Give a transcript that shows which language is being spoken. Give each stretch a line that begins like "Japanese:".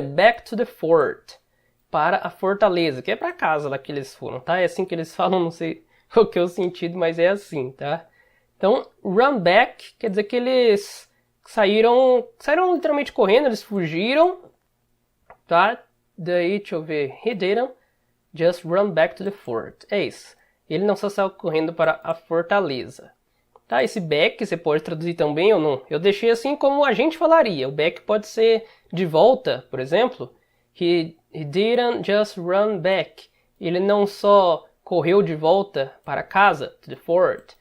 English: Back to the fort.
Portuguese: Para a fortaleza, que é para casa lá que eles foram, tá? É assim que eles falam, não sei o que é o sentido, mas é assim, tá? Então, run back quer dizer que eles saíram literalmente correndo, eles fugiram, tá? Daí, deixa eu ver,
English: he didn't just run back to the fort.
Portuguese: É isso. Ele não só saiu correndo para a fortaleza. Tá? Esse back você pode traduzir também ou não. Eu deixei assim como a gente falaria. O back pode ser de volta, por exemplo.
English: He didn't just run back.
Portuguese: Ele não só correu de volta para casa,
English: to the fort.